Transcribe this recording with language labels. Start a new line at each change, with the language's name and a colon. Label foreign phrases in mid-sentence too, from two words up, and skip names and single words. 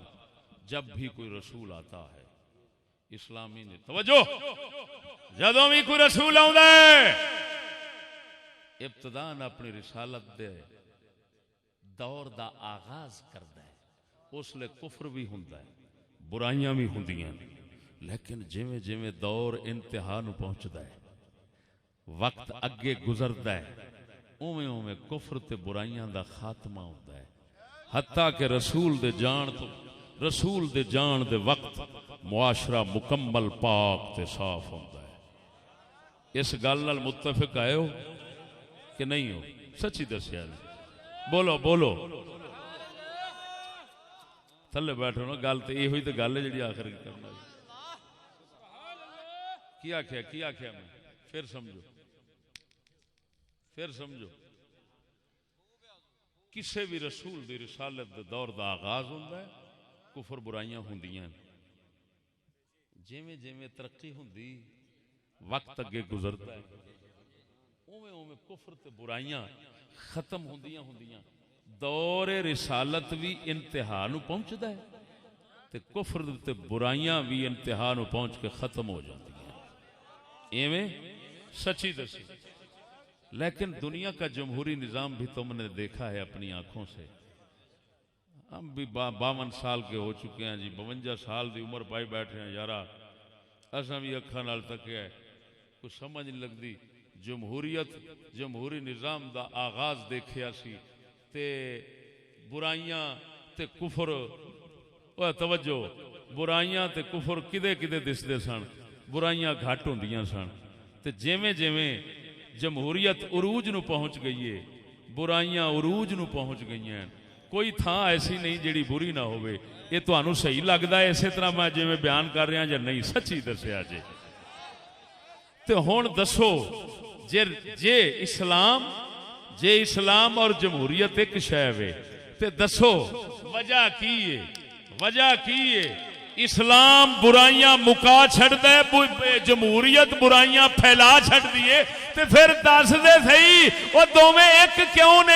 Punjabi: جب بھی کوئی رسول آتا ہے اسلامی نے توجہ, جدوں بھی کوئی رسول آتا ہے ابتداً اپنی رسالت دے دور دا آغاز کرتا ہے. اس لئے کفر بھی ہوندا ہے, برائیاں بھی ہوندیاں, لیکن جویں جویں دور انتہا نو پہنچدا ہے, وقت اگے گزردا ہے, اوویں اوویں کفر تے برائیاں دا خاتمہ ہوندا ہے. حتیٰ کہ رسول دے جان دے وقت معاشرہ مکمل پاک تے صاف ہوندا ہے. اس گل نال متفق آئے ہو کہ نہیں ہو؟ سچی دسیا جی, بولو تھلے بیٹھو نا. گل تو یہ ہوئی تو گل ہے جی آخر کرنا. کی آخیا میں پھر سمجھو. کسے بھی رسول دی رسالت دے دور دا آغاز ہوندا ہے, کفر برائیاں ہوندیاں. جویں جویں ترقی ہوندی وقت اگے گزرتا ہے, اوویں اوویں کفر تے برائیاں ختم ہوندیاں. دور رسالت بھی انتہا نو پہنچدا ہے تے کفر تے برائیاں بھی انتہا نو پہنچ کے ختم ہو جاندیاں. ایویں سچی دسی.
Urdu: لیکن دنیا کا جمہوری نظام بھی تم نے دیکھا ہے اپنی آنکھوں سے. ہم بھی
Punjabi: 52 سال کے ہو چکے ہیں جی, 52 سال دی عمر پائی بیٹھے ہیں یارا. اساں بھی اکھاں نال تکیا ہے, کچھ سمجھ نہیں لگدی. جمہوری نظام دا آغاز دیکھیا سی تے برائیاں تے کفر, توجہ, برائیاں تے کفر کدے دسدے سن. برائیاں گھٹ ہوندیاں سن. تے جویں جمہوریت عروج نو پہنچ گئی ہے, برائیاں عروج نو پہنچ گئی ہیں. کوئی تھان ایسی نہیں جیڑی بری نہ ہوئے. یہ تانوں صحیح لگدا ہے اسی طرح میں جویں بیان کر رہا یا نہیں؟ سچی دسیا جی. تے ہن دسو جے اسلام اور جمہوریت ایک شے وے تے دسو وجہ کی ہے؟ اسلام برائیاں مکا چھڑدا ہے, جمہوریت برائیاں پھیلا چھڑدی ہے. تے پھر دس دے صحیح او دوویں ایک کیوں نے؟